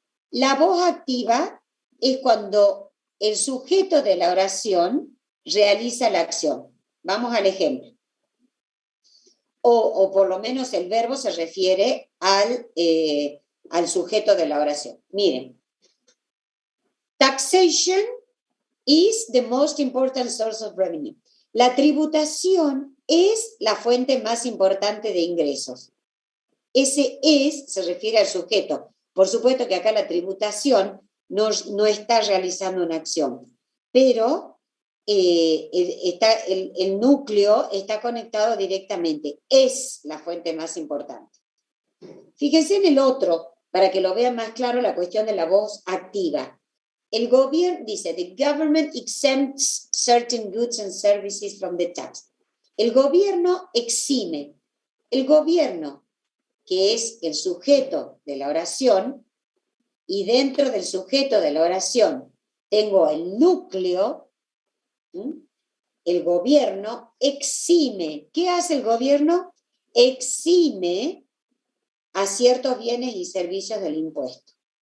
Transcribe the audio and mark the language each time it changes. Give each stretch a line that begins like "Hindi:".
Spanish: La voz activa es cuando el sujeto de la oración realiza la acción. Vamos al ejemplo. O por lo menos el verbo se refiere al sujeto de la oración. Miren.
English: Taxation is the most important source of revenue.
Spanish: La tributación es la fuente más importante de ingresos. Ese se refiere al sujeto. Por supuesto que acá la tributación no está realizando una acción, pero el núcleo está conectado directamente. Es la fuente más importante. Fíjense en el otro, para que lo vean más claro, la cuestión de la voz activa. El gobierno dice,
English: the government exempts certain goods and services from the tax.
Spanish: El gobierno exime. El gobierno, que es el sujeto de la oración, y dentro del sujeto de la oración tengo el núcleo, el gobierno exime. ¿Qué hace el gobierno? Exime a ciertos bienes y servicios del impuesto.